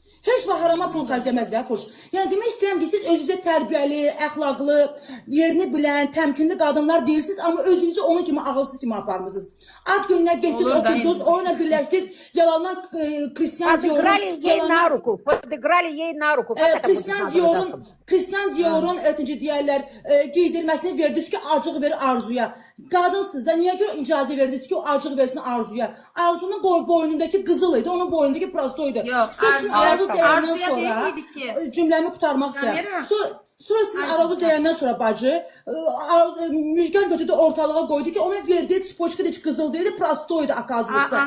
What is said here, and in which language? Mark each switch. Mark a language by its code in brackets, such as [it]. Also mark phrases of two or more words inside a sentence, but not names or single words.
[az] Heç vaxt harama pul xərcləməz və xoş. Yəni demək istəyirəm ki, siz özünüzə tərbiyəli, əxlaqlı, yerini bilən, təmkinli qadınlar deyirsiniz, amma özünüzü onun kimi ağılsız kimi aparmısınız. Ad gününə getdiniz, Olur da oturdunuz, oyuna birləşdiniz, yalandan Christian Dior'un [ru] Подыграли ей на руку. Как это будет [az] Christian Dior'un deyərlər, giydirməsini verdiniz ki, acıq verir Arzuya. Qadınsınız da, niyə görə icazə verdiniz ki, o acıq versin Arzuya? Arzunun boynundakı qızıl idi, onun boynundakı prostoydu. Siz sizin aravuz deyəndən sonra, cümləmi qutarmaq istəyirəm. Sonra sizin aravuz deyəndən sonra bacı, Müjgan götürdü ortalığa qoydu ki, ona verdiyi çipoçka da heç qızıl deyildi, prostoydu akazlıqsa.